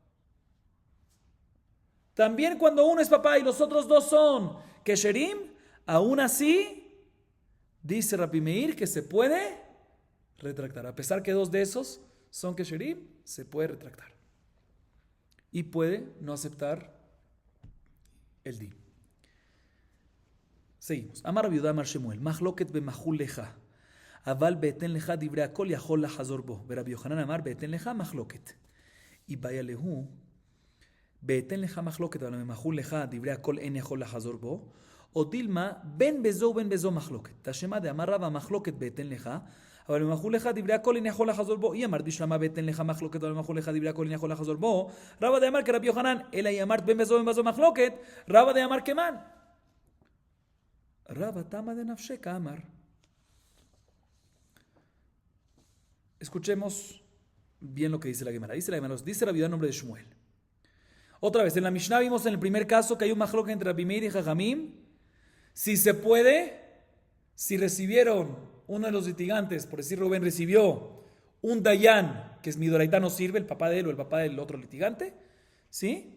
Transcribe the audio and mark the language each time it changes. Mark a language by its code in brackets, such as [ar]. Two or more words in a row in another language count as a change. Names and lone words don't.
[es] También cuando uno es papá y los otros 2 son kesherim, aún así, dice Rabbi Meir que se puede retractar. A pesar que 2 de esos son kesherim, se puede retractar. Y puede no aceptar el din. Seguimos. [arc] אמר רבי יהודה אמר שמואל, מחלוקת במחול לך, אבל באתן לך דברי הכל יכול לחזור בו. רבי יוחנן אמר באתן לך מחלוקת. איבעיא להו, באתן לך מחלוקת, אבל במחול לך דברי הכל אין יכול לחזור בו. או דילמא בין בזו מחלוקת. תא שמע דאמר רבא מחלוקת באתן לך. אבל במחול לך דברי הכל אין יכול לחזור בו. היא אמרת בשלמה בטן לך מחלוקת, אבל במחול לך דברי הכל אין יכול לחזור בו. רבא דאמר כרבי יוחנן, אלא היא אמרת בין בזו מחלוקת, רבא דאמר כמן. רבא תמה דנפשך אמר. [es] Escuchemos bien lo que dice la Gemara. Dice Rabbi Yehuda en nombre de Shmuel. Otra vez, en la Mishnah vimos en el primer caso que hay un mahloket entre Rabbi Meir y Jajamim. Si se puede, si recibieron uno de los litigantes, por decir Rubén, recibió un Dayan, que es Midoraitá, no sirve, el papá de él o el papá del otro litigante, ¿sí?